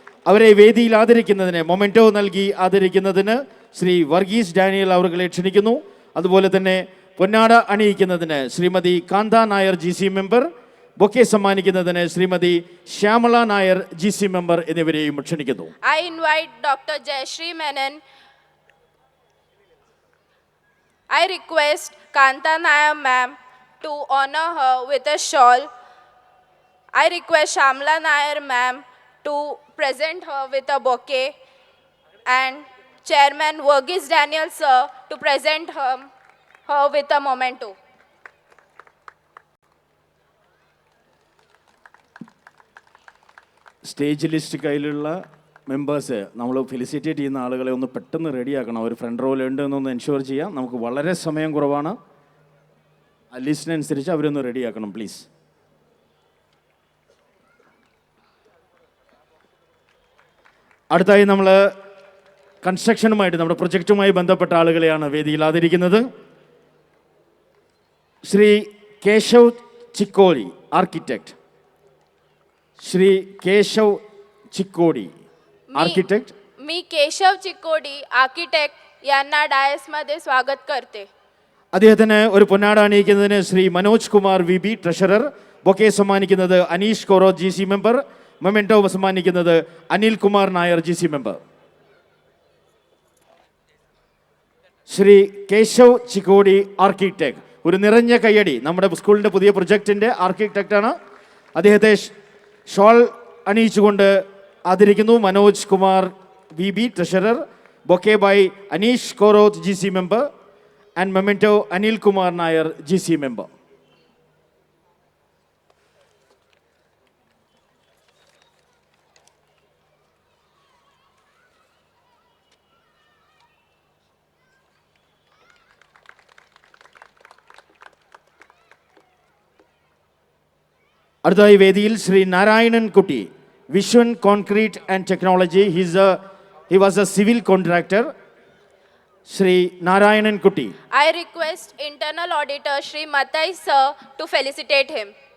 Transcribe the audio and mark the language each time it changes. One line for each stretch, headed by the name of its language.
Malayalam: അവരെ വേദിയിൽ ആദരിക്കുന്നതിന് മൊമെൻറ്റോ നൽകി ആദരിക്കുന്നതിന് ശ്രീ വർഗീസ് ഡാനിയൽ അവരെ ക്ഷണിക്കുന്നു. അതുപോലെ തന്നെ പൊന്നാട അണിയിക്കുന്നതിന് ശ്രീമതി കാന്ത Nair GC member, bouquet സമ്മാനിക്കുന്നതിന് Shrimati Shyamala Nair GC member എന്നിവരെയും ക്ഷണിക്കുന്നു.
English: I invite Dr. Jayashree Menon. I request Kanta Nair ma'am to honor her with a shawl. I request Shamla Nair ma'am to present her with a bouquet, and Chairman Verghese Daniel sir to present her with a memento.
Malayalam: Stage list കയ്യിലുള്ള members നമ്മൾ felicitate ചെയ്യുന്ന ആളുകളെ ഒന്ന് പെട്ടെന്ന് റെഡിയാക്കണം. അവർ front റോയിൽ ഉണ്ട് എന്നൊന്ന് ensure ചെയ്യാം. നമുക്ക് വളരെ സമയം കുറവാണ്. ആ ലിസ്റ്റിനനുസരിച്ച് അവരൊന്ന് റെഡിയാക്കണം പ്ലീസ്. അടുത്തായി നമ്മൾ കൺസ്ട്രക്ഷനുമായിട്ട് നമ്മുടെ പ്രൊജക്റ്റുമായി ബന്ധപ്പെട്ട ആളുകളെയാണ് വേദിയിൽ ആദരിക്കുന്നത്. ശ്രീ കേശവ് ചിക്കോടി ആർക്കിടെക്ട്.
Marathi: श्री केशव चिक्कोडी आर्किटेक्ट. मी केशव चिक्कोडी आर्किटेक्ट यांना डायसमध्ये स्वागत करते.
Malayalam: അദ്ദേഹത്തിന് ഒരു പൊന്നാട അണിയിക്കുന്നതിന് Shri Manoj Kumar V B treasurer. Bouquet സമ്മാനിക്കുന്നത് Aneesh കോറോ G C member. Memento സമ്മാനിക്കുന്നത് Anil Kumar Nair G C member. Shri Keshav ചിക്കോടി architect, ഒരു നിറഞ്ഞ കയ്യടി. നമ്മുടെ സ്കൂളിൻ്റെ പുതിയ പ്രൊജക്റ്റിൻ്റെ ആർക്കിടെക്റ്റാണ്. അദ്ദേഹത്തെ ഷോൾ അണിയിച്ചുകൊണ്ട് ആദരിക്കുന്നു. Manoj Kumar V B treasurer. Bouquet by Aneesh Koroth G C member and memento Anil Kumar Nair G C member. അടുത്തതായി വേദിയിൽ ശ്രീ നാരായണൻ കുട്ടി, Viswan concrete and technology.
English: He was a civil contractor. Shri Narayanan Kutti. I request internal auditor Shri Matai sir to felicitate him.